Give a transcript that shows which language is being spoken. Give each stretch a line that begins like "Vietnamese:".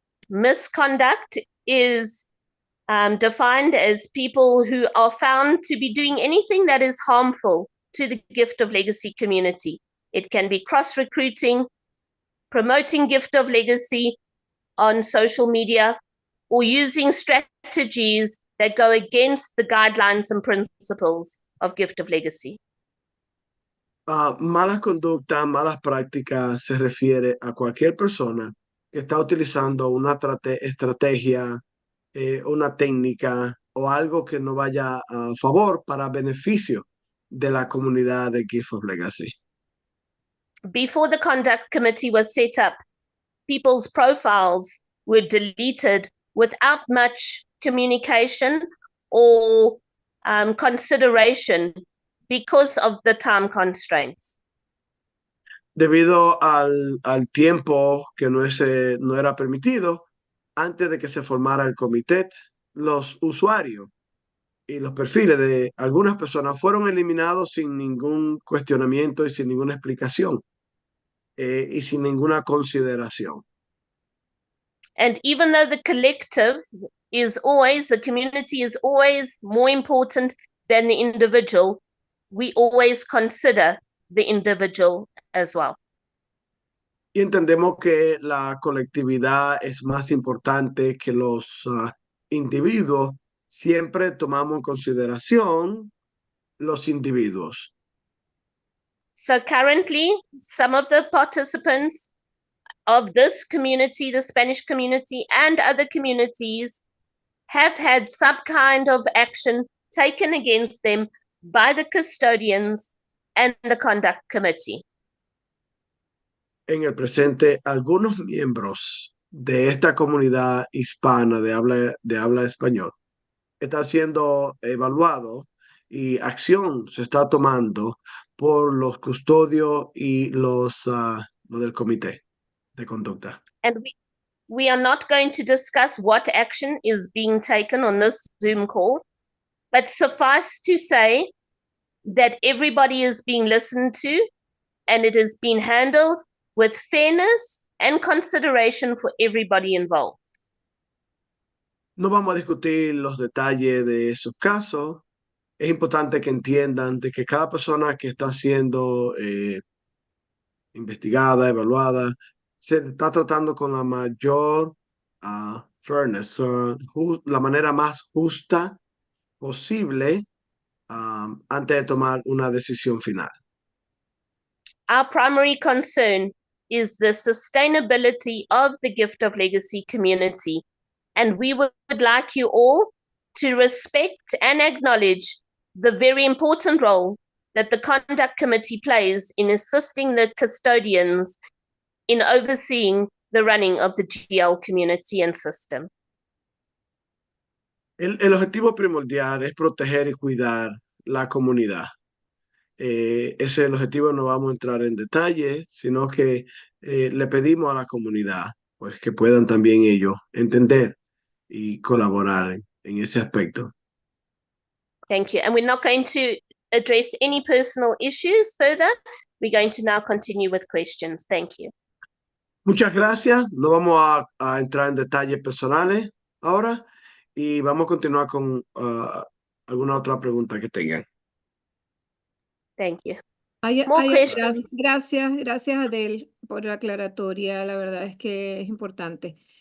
English: Misconduct is defined as people who are found to be doing anything that is harmful to the Gift of Legacy community. It can be cross-recruiting, promoting Gift of Legacy on social media, or using strategies that go against the guidelines and principles of Gift of Legacy.
Spanish: Malas conductas, malas prácticas se refiere a cualquier persona que está utilizando una estrategia, una técnica o algo que no vaya a favor para beneficio de la comunidad de Gift of Legacy.
English: Before the conduct committee was set up, people's profiles were deleted without much communication or consideration because of the time constraints.
Spanish: Debido al tiempo que no era permitido, antes de que se formara el comité, los usuarios y los perfiles de algunas personas fueron eliminados sin ningún cuestionamiento y sin ninguna explicación y sin ninguna consideración.
English: And even though the collective the community is always more important than the individual, we always consider the individual as well.
Spanish: Y entendemos que la colectividad es más importante que los individuos. Siempre tomamos en consideración los individuos.
English: So currently, some of the participants of this community, the Spanish community, and other communities have had some kind of action taken against them by the custodians and the conduct committee.
Spanish: En el presente, algunos miembros de esta comunidad hispana de habla español están siendo evaluados y acción se está tomando por los custodios y los del comité de conducta.
English: And we are not going to discuss what action is being taken on this Zoom call, but suffice to say that everybody is being listened to and it has been handled with fairness and consideration for everybody involved.
Spanish: No vamos a discutir los detalles de esos casos. Es importante que entiendan de que cada persona que está siendo investigada, evaluada, se está tratando con la mayor fairness, la manera más justa posible antes de tomar una decisión final.
English: Our primary concern is the sustainability of the Gift of Legacy community, and we would like you all to respect and acknowledge the very important role that the Conduct Committee plays in assisting the custodians in overseeing the running of the GL community and system.
Spanish: El objetivo primordial es proteger y cuidar la comunidad. Ese es el objetivo, no vamos a entrar en detalle, sino que le pedimos a la comunidad pues, que puedan también ellos entender y colaborar en ese aspecto.
English: Thank you. And we're not going to address any personal issues further. We're going to now continue with questions. Thank you.
Spanish: Muchas gracias. No vamos a entrar en detalles personales ahora y vamos a continuar con alguna otra pregunta que tengan.
English: Thank you.
Spanish: Gracias,
English: questions.
Spanish: gracias Adele por la aclaratoria, la verdad es que es importante.